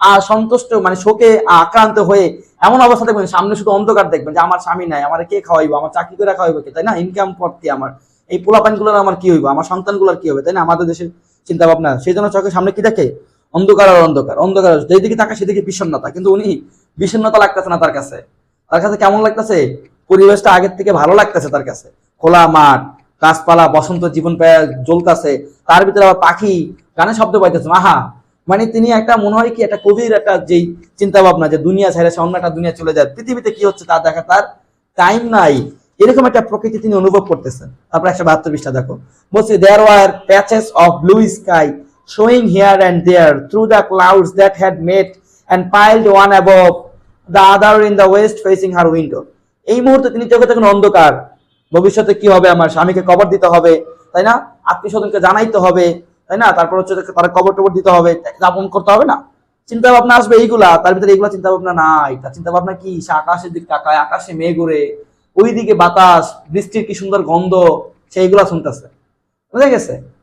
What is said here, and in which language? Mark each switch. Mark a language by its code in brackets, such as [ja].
[bn] সন্তুষ্ট, মানে শোকে আক্রান্ত হয়ে এমন অবস্থা দেখবেন, সামনে শুধু অন্ধকার দেখবেন, যে আমার স্বামী নাই, আমার কে খাওয়াইবো, আমার চাকরি করে খাওয়াইবো কে, তাই না, ইনকাম করতে আমার এই পোলাপান গুলোর আমার কি হইবো, আমার সন্তান গুলোর কি হবে, তাই না, আমাদের দেশের চিন্তা ভাবনা, সেই জন্য চোখের সামনে কি দেখে, অন্ধকার আর অন্ধকার, অন্ধকার যেদিকে তাকায় সেদিকে বিষণ্ণতা, কিন্তু উনি বিষণ্ণতা লাগতেছে না, তার কাছে কেমন লাগতেছে, পরিবেশটা আগের থেকে ভালো লাগতেছে তার কাছে, খোলা মাঠ, গাছপালা বসন্ত জীবন জ্বলতেছে, তার ভিতরে আবার পাখি গানের শব্দ পাইতেছে, আহা। মানে তিনি একটা মনে হয় কি একটা কবির একটা যেই চিন্তা ভাবনা যে দুনিয়া ছেড়ে সে অন্য একটা দুনিয়া চলে যায়, পৃথিবীতে কি হচ্ছে তার দেখা তার টাইম নাই, এরকম একটা প্রকৃতি তিনি অনুভব করতেছেন। তারপর 172 পৃষ্ঠা দেখো, বলছে [en] There were patches of blue sky showing here and there through the clouds that had met and piled one above the other in the west facing her window. [bn] এই মুহূর্তে তিনি চোখে তখন অন্ধকার, ভবিষ্যতে কি হবে, আমার স্বামীকে কবর দিতে হবে, তাই না, আত্মীয় স্বজনকে জানাইতে হবে, তাই না, তারপর হচ্ছে তারা কবর টবর দিতে হবে, যাপন করতে হবে না, চিন্তা ভাবনা আসবে এইগুলা, তার ভিতরে এইগুলা চিন্তা ভাবনা নাই। তার চিন্তা ভাবনা কি, সে আকাশের দিক তাকায়, আকাশে মেঘ ওড়ে, ওইদিকে বাতাস, বৃষ্টির কি সুন্দর গন্ধ, সে এইগুলা শুনতেছে, বুঝে গেছে।